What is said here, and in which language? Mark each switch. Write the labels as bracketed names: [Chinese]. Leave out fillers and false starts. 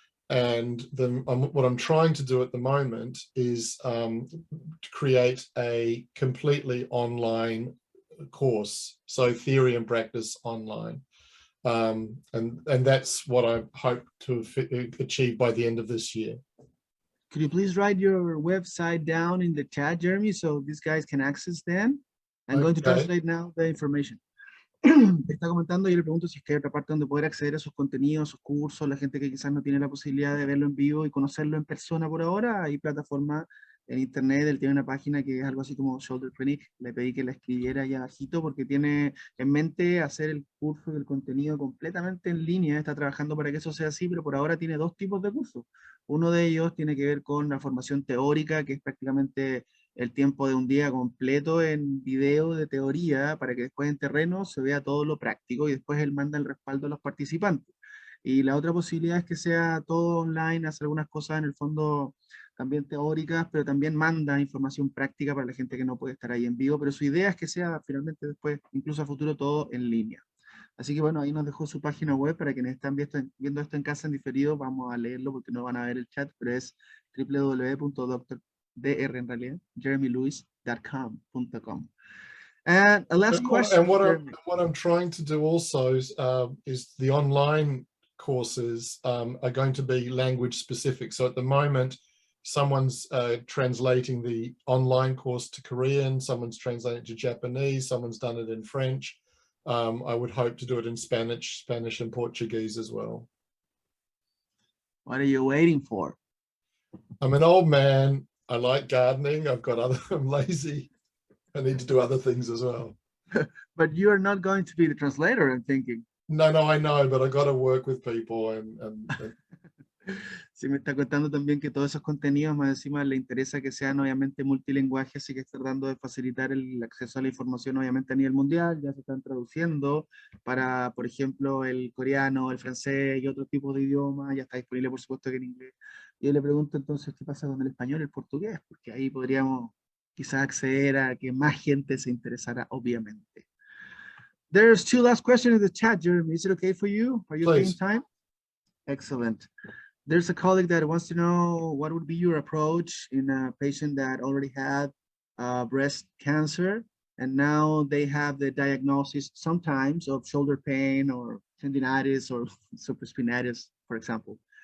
[English] And then what I'm trying to do at the moment is to create a completely online course, so theory and practice online. And that's what I hope to achieve by the end of this year. Could you please write your website down in the chat, Jeremy, so these guys can access them? I'm going to translate now the information. [Spanish] está comentando y le pregunto si es que hay otra parte donde poder acceder a sus contenidos, sus cursos, la gente que quizás no tiene la posibilidad de verlo en vivo y conocerlo en persona por ahora. Hay plataformas en internet, él tiene una página que es algo así como Shoulder Clinic, le pedí que la escribiera ahí abajito porque tiene en mente hacer el curso y el contenido completamente en línea, está trabajando para que eso sea así, pero por ahora tiene dos tipos de cursos. Uno de ellos tiene que ver con la formación teórica, que es prácticamente el tiempo de un día completo en video de teoría para que después en terreno se vea todo lo práctico y después él manda el respaldo a los participantes. Y la otra posibilidad es que sea todo online, hacer algunas cosas en el fondo también teóricas, pero también manda información práctica para la gente que no puede estar ahí en vivo, pero su idea es que sea finalmente después, incluso a futuro, todo en línea. Así que bueno, ahí nos dejó su página web para quienes están viendo esto en casa en diferido, vamos a leerlo porque no van a ver el chat, pero es www.dr en realidad, jeremylewis.com. [English] And a last question, Jeremy. What I'm trying to do also is the online courses are going to be language specific. So at the moment, someone's translating the online course to Korean, someone's translating it to Japanese, someone's done it in French. I would hope to do it in Spanish and Portuguese as well. What are you waiting for? I'm an old man. I like gardening. I'm lazy. I need to do other things as well. But you're not going to be the translator, I'm thinking. No, I know, but I got to work with people and [Spanish] Sí, me está contando también que todos esos contenidos, más encima le interesa que sean obviamente multilingües, así que está tratando de facilitar el acceso a la información obviamente a nivel mundial, ya se están traduciendo para, por ejemplo, el coreano, el francés y otros tipos de idiomas, ya está disponible por supuesto que en inglés. Y yo le pregunto entonces qué pasa con el español y el portugués, porque ahí podríamos quizás acceder a que más gente se interesara, obviamente. [English] There's two last questions in the chat, Jeremy. Is it okay for you? Are you okay in time? Excellent. There's a colleague that wants to know what would be your approach in a patient that already had breast cancer, and now they have the diagnosis sometimes of shoulder pain or tendinitis or supraspinatus, for example.